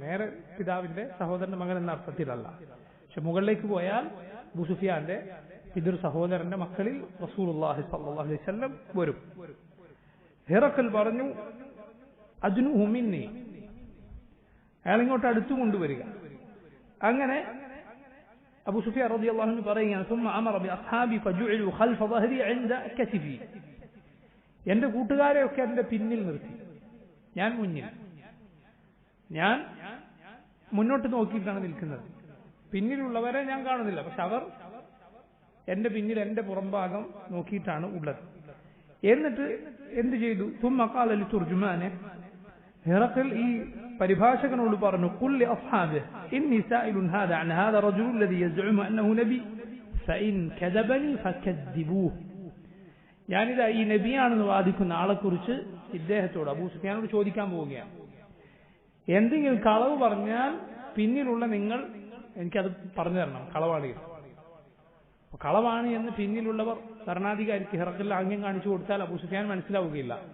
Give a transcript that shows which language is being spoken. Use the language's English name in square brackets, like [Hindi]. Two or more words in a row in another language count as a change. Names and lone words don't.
[Malayalam] നേരെ പിതാവിന്റെ സഹോദരന്റെ മകൻ എന്ന അർത്ഥത്തിലല്ല. പക്ഷെ മുകളിലേക്ക് പോയാൽ അബൂ സുഫിയാന്റെ പിതൃ സഹോദരന്റെ മക്കളിൽ റസൂലുള്ളാഹി [Arabic] صلى الله عليه وسلم [Malayalam] വരും. ഹിറഖൽ പറഞ്ഞു [Arabic] أدنوه مني, [Malayalam] അയാൾ ഇങ്ങോട്ട് അടുത്തു കൊണ്ടുവരിക. അങ്ങനെ അബൂ സുഫിയാൻ [Arabic] رضي الله عنه [Malayalam] പറയുകയാണ്, [Arabic] ثم امر باصحابي فجعلوا خلف ظهري عند كتفي, [Malayalam] എന്റെ കൂട്ടുകാരെയൊക്കെ എന്റെ പിന്നിൽ നിർത്തി, ഞാൻ മുന്നിൽ. ഞാൻ മുന്നോട്ട് നോക്കിയിട്ടാണ് നിൽക്കുന്നത്, പിന്നിലുള്ളവരെ ഞാൻ കാണുന്നില്ല. പക്ഷെ അവർ എന്റെ പിന്നിൽ, എന്റെ പുറംഭാഗം നോക്കിയിട്ടാണ് ഉള്ളത്. എന്നിട്ട് എന്ത് ചെയ്തു? [Arabic] ثم قال لترجمانه, [Malayalam] ഹിറഖൽ ഈ പരിഭാഷകനോട് പറഞ്ഞു, [Arabic] قل لاصحابه اني سائل هذا عن هذا الرجل الذي يزعم انه نبي فان كذبني فكذبوه, [Malayalam] ഞാനിതാ ഈ നബിയാണെന്ന് വാദിക്കുന്ന ആളെക്കുറിച്ച് ഇദ്ദേഹത്തോട്, അബൂ സുഫിയാനോട് ചോദിക്കാൻ പോവുകയാണ്. എന്തെങ്കിലും കളവ് പറഞ്ഞാൽ പിന്നിലുള്ള നിങ്ങൾ എനിക്കത് പറഞ്ഞു തരണം, കളവാണ്. കളവാണ് എന്ന് പിന്നിലുള്ളവർ ഭരണാധികാരിക്ക് ഹിറഖൽ ആംഗ്യം കാണിച്ചു കൊടുത്താൽ അബൂ സുഫിയാൻ മനസ്സിലാവുകയില്ല.